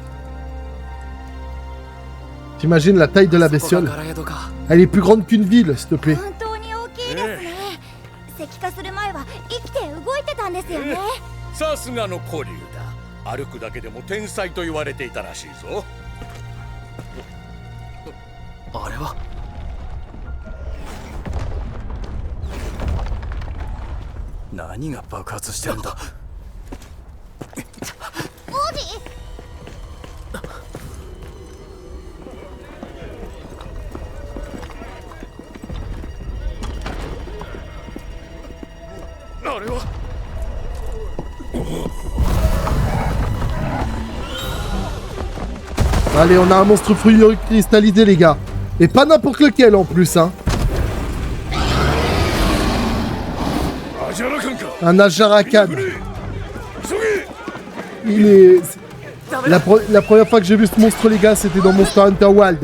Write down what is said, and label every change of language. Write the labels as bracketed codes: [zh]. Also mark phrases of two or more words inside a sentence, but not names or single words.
[fr] T'imagines la taille de la [ja] そこ [fr] bestiole? [ja] がガラ宿か。 [fr] Elle est plus grande qu'une ville, s'il te plaît. [ja] 本当に大きいですね、石化する前は生きて動いてたんですよね、さすがの古竜だ。歩くだけでも天才と言われていたらしいぞ。あれは何が爆発してるんだ。王子あれは [fr] Allez, on a un monstre furieux cristallisé, les gars. Et pas n'importe lequel en plus, hein. [ja] アジャラカンか [fr] Un Ajarakan. [ja] 急げ [fr] Il est... La première fois que j'ai vu ce monstre, les gars, c'était dans Monster Hunter Wild.